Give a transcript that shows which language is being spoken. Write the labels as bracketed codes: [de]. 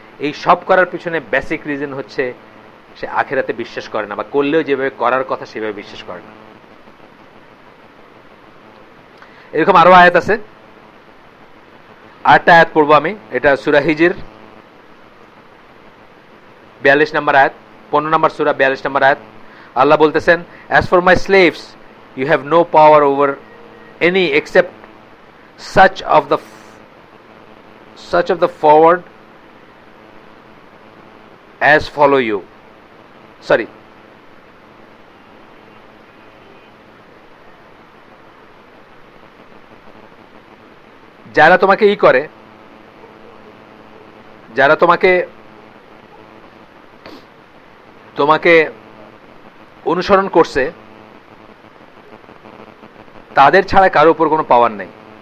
[bn] এই সব করার পিছনে বেসিক রিজন হচ্ছে সে আখিরাতে বিশ্বাস করে না, বা করলেও যেভাবে করার কথা সেভাবে বিশ্বাস করে না। এরকম আরো আয়াত আছে, আরেকটা আয়াত পড়বো আমি, এটা সূরা হিজর 42 নম্বর আয়াত, 15 নম্বর সূরা 42 নম্বর আয়াত। আল্লাহ বলতেছেন, [en] as for my slaves you have no power over any except such of the forward as follow you. [bn] Sorry, যারা তোমাকে করে, যারা তোমাকে অনুসরণ করছে, তাদের ছাড়া কারোর উপর কোনো পাওয়ার নেই।